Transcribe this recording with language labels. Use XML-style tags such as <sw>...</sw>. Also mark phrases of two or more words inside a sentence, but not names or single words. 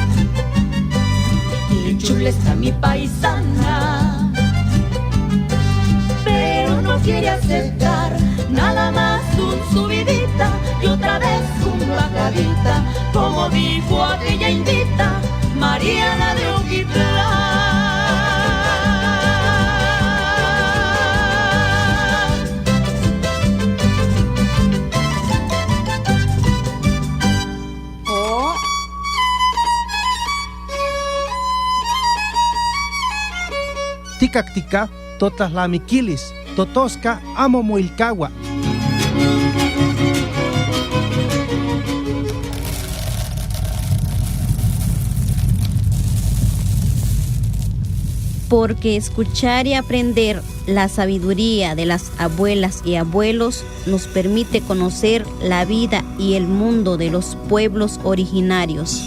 <es>Y chula está mi paisana, pero no quiere aceptar, nada más un subidita y otra vez un bajadita, como dijo aquella indita, María la de Uquitlán. Oh,</es> <nah>Ticactica, totaslamiquilis, totosca, amo muilcagua.</nah> <es>Porque escuchar y aprender la sabiduría de las abuelas y abuelos nos permite conocer la vida y el mundo de los pueblos originarios.</es>